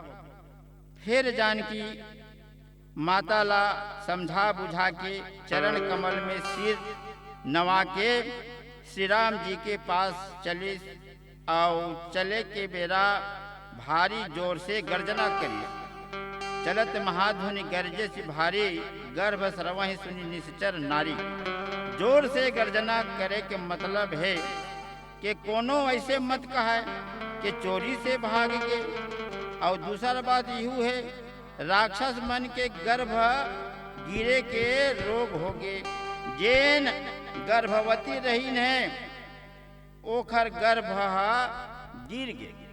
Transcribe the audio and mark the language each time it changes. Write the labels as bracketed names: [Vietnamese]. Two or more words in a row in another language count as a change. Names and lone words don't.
[Chhattisgarhi] फिर जानकी माता ला समझा बुझा के चरण कमल में सिर नवा के श्री राम जी के पास चली। और चले के बेरा भारी जोर से गर्जना करी। [Awadhi] चलत महाध्वनि गर्जे से भारी, गर्भ स्रवहि सुनि निश्चर नारी। [Chhattisgarhi] जोर से गर्जना करे के मतलब है कि कोनो ऐसे मत कहे कि चोरी से भाग गए। और दूसरा बात यूँ है, राक्षस मन के गर्भ गिरे के रोग हो गए। जेन गर्भवती रही है ओखर गर्भ गिर गए।